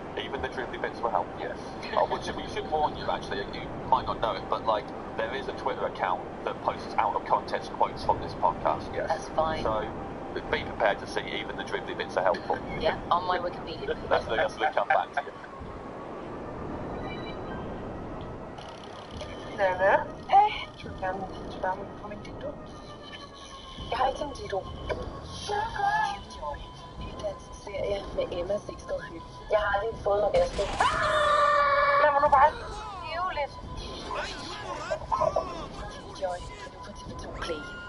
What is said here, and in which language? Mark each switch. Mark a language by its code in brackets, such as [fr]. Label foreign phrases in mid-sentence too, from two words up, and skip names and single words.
[en] Even the dribbly bits were helpful. Yes. We should warn you, actually, you might not know it, but like there is a Twitter account that posts out of context quotes from this podcast. Yes. That's fine. So be prepared to see even the dribbly bits are helpful. Yeah, on my Wikipedia. That's going to come back to you. [sv] Nej. Tror du kan komma in dit då? Jag har inte tid då. Serie med Emma 667. [da] Jeg har aldrig fået noget gæster. Lad mig nu bare. Det er jo lidt. Joy, kan du få TV2 Play?